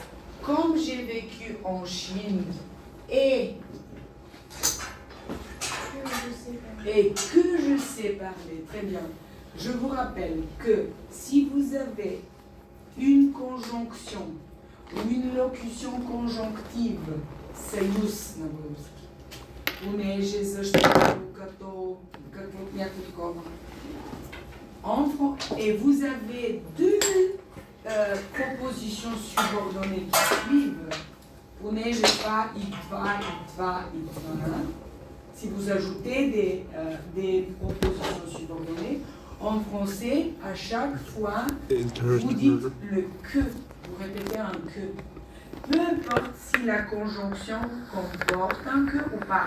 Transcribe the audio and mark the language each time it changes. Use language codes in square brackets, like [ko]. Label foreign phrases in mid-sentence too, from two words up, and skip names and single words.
[fr] Comme j'ai vécu en Chine et que je sais parler. Très bien. Je vous rappelle que si vous avez une conjonction ou une locution conjonctive, [bg] съюз на български, понеже, защото, като някакво такова. [fr] Et vous avez deux propositions subordonnées qui suivent. [bg] Понеже това и това и това и това. [fr] Si vous ajoutez des propositions subordonnées, en français, à chaque fois, vous dites le que. Vous répétez un que. Peu importe si la conjonction comporte un que ou pas.